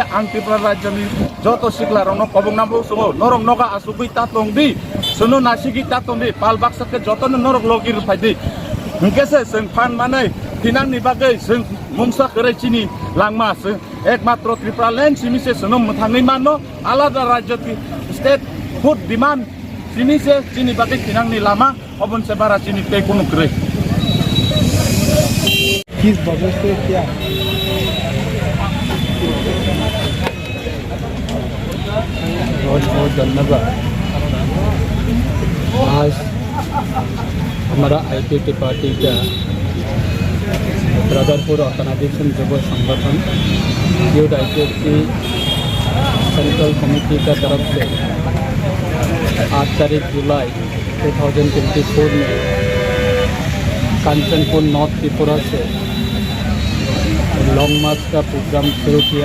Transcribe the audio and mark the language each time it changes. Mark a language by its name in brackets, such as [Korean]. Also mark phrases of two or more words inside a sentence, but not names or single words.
[Kok Borok] ang Tripura rajyoni joto Sikla rong no kobong namu sungo norong noga asugui tatongdi suno nasigi tatongdi palbak sake joto norok logir phaidi hingkese seng phan manai tinang ni bagai seng mungsa kere chini langma seng ekmatro Tipralen simi se suno mthangni mano alada rajyo [English] state food demand [Kok Borok] sini se sini bagai tinang ni lama obon sebara sini te kunu kre [Hindi] किस वजह से क्या बहुत बहुत धन्यवाद। आज हमारा IPFT पार्टी का ब्रदरपुर ऑर्गेनाइजेशन युवा संगठन यूथ IPFT सेंट्रल कमेटी का तरफ से 8 तारीख जुलाई 2024 में कांचनपुर नॉर्थ त्रिपुरा से [English] long march [Hindi] का प्रोग्राम शुरू किया।